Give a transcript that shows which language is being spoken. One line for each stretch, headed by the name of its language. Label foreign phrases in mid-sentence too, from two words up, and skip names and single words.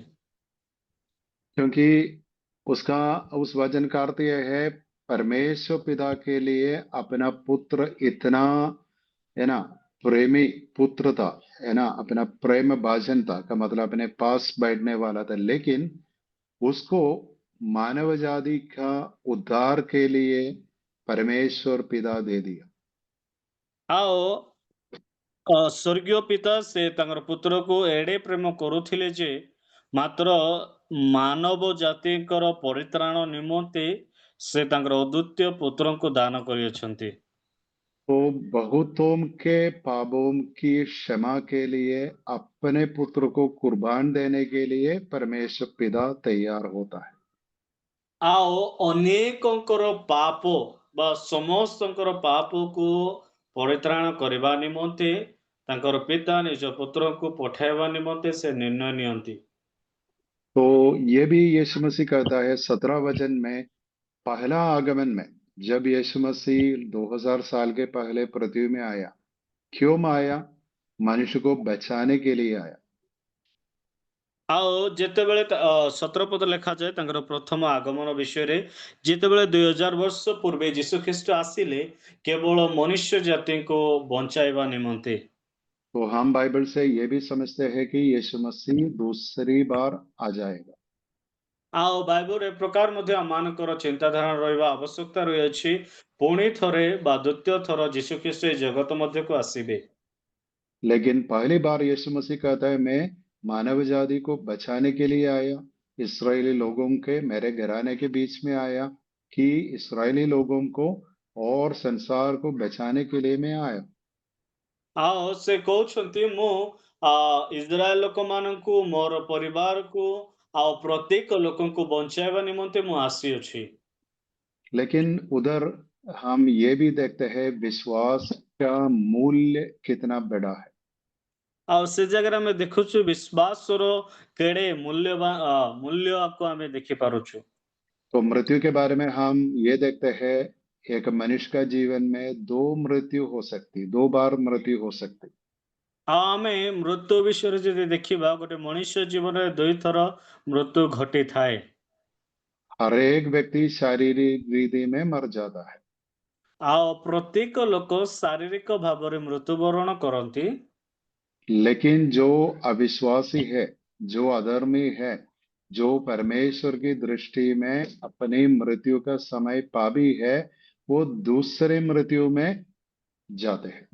Hindi: क्योंकि उसका उस वचन का अर्थ यह है, परमेश्वर पिता के लिए अपना पुत्र इतना है ना प्रेमी पुत्र था, है ना, अपना प्रेम भाजन था, का मतलब अपने पास बैठने वाला था, लेकिन उसको मानव जाति का उद्धार के लिए परमेश्वर पिता दे दिया।
Odia: ଆଉ ସ୍ୱର୍ଗୀୟ ପିତା ସେ ତାଙ୍କର ପୁତ୍ରକୁ ଏଡ଼େ ପ୍ରେମ କରୁଥିଲେ ଯେ ମାତ୍ର ମାନବ ଜାତିଙ୍କର ପରିତ୍ରାଣ ନିମନ୍ତେ ସେ ତାଙ୍କର ଅଦ୍ୱିତୀୟ ପୁତ୍ରଙ୍କୁ ଦାନ କରିଅଛନ୍ତି।
Hindi: तो बहुतों के पापों की क्षमा के लिए अपने पुत्र को कुर्बान देने के लिए परमेश्वर पिता तैयार होता है।
Odia: ଆଉ ଅନେକଙ୍କର ପାପ ବା ସମସ୍ତଙ୍କର ପାପକୁ ପରିତ୍ରାଣ କରିବା ନିମନ୍ତେ ତାଙ୍କର ପିତା ନିଜ ପୁତ୍ରଙ୍କୁ ପଠାଇବା ନିମନ୍ତେ ସେ ନିର୍ଣ୍ଣୟ ନିଅନ୍ତି।
Hindi: तो ये भी यीशु मसीह कहता है 17 वचन में, पहला आगमन में जब यीशु मसीह 2000 साल के पहले पृथ्वी में आया, क्यों आया? मनुष्य को बचाने के लिए आया।
Odia: ଆଉ ଯେତେବେଳେ 17 ପଦ ଲେଖାଯାଏ ତାଙ୍କର ପ୍ରଥମ ଆଗମନ ବିଷୟରେ, ଯେତେବେଳେ 2000 ବର୍ଷ ପୂର୍ବେ ଯୀଶୁଖ୍ରୀଷ୍ଟ ଆସିଲେ କେବଳ ମନୁଷ୍ୟ ଜାତିଙ୍କୁ ବଞ୍ଚାଇବା ନିମନ୍ତେ।
Hindi: तो हम बाइबल से ये भी समझते हैं कि यीशु मसीह दूसरी बार आ जाएगा।
Odia: ଆଉ ବାଇବଲ ଏ ପ୍ରକାର ମଧ୍ୟ ଆମମାନଙ୍କର ଚିନ୍ତାଧାରା ରହିବା ଆବଶ୍ୟକତା ରହିଅଛି, ପୁଣି ଥରେ ବା ଦ୍ୱିତୀୟ ଥର ଯୀଶୁଖ୍ରୀଷ୍ଟ ଏ ଜଗତ ମଧ୍ୟକୁ ଆସିବେ।
Hindi: लेकिन पहली बार यीशु मसीह कहता है, मैं मानव जाति को बचाने के लिए आया, इस्राएली लोगों के, मेरे घराने के बीच में आया, कि इस्राएली लोगों को और संसार को बचाने के लिए मैं आया।
Odia: ଆଉ ସେ କହୁଛନ୍ତି ମୁଁ ଇସ୍ରାଏଲ ଲୋକମାନଙ୍କୁ, ମୋର ପରିବାରକୁ ଆଉ ପ୍ରତ୍ୟେକ ଲୋକଙ୍କୁ ବଞ୍ଚାଇବା ନିମନ୍ତେ ମୁଁ ଆସିଅଛି।
Hindi: लेकिन उधर हम ये भी देखते हैं विश्वास का मूल्य कितना बड़ा है।
Odia: ଆଉ ସେ ଜାଗାରେ ଆମେ ଦେଖୁଛୁ ବିଶ୍ୱାସର କେଡ଼େ ମୂଲ୍ୟକୁ ଆମେ ଦେଖିପାରୁଛୁ।
Hindi: तो मृत्यु के बारे में हम ये देखते हैं, एक मनुष्य का जीवन में दो मृत्यु हो सकती, 2 बार मृत्यु हो सकती।
Odia: ଆଉ ଆମେ ମୃତ୍ୟୁ ବିଷୟରେ ଯଦି ଦେଖିବା, ଗୋଟେ ମଣିଷ ଜୀବନରେ 2 ଥର ମୃତ୍ୟୁ ଘଟିଥାଏ।
Hindi: हर एक व्यक्ति शारीरिक रीति में मर जाता है,
Odia: ଆଉ ପ୍ରତ୍ୟେକ ଲୋକ ଶାରୀରିକ भाବରେ ମୃତ୍ୟୁବରଣ କରନ୍ତି।
Hindi: लेकिन जो अविश्वासी है, जो अधर्मी है, जो परमेश्वर की दृष्टि में अपनी मृत्यु का समय पापी है, वो दूसरे मृत्यु में जाते हैं।